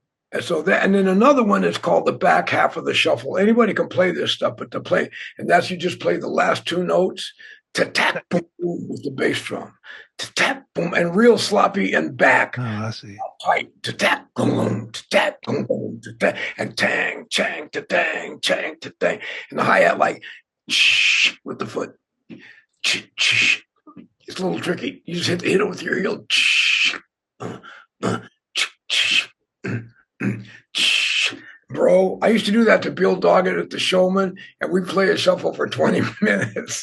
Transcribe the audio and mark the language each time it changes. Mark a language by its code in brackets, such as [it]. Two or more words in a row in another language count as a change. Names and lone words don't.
[en] And And so that, and then another one is called the back half of the shuffle. Anybody can play this stuff, but to play, and that's you just play the last two notes, to tap boom, boom with the bass drum, to tap boom, and real sloppy and back. Oh, I see. Tight, to tap boom, to tap boom, to tap, and tang, chang, to tang, chang, to tang, and the hi hat like shh with the foot. Shh, shh. It's a little tricky. You just hit it with your heel. Shh, shh. Bro, I used to do that to Bill Doggett at the Showman, and we play a shuffle for 20 minutes.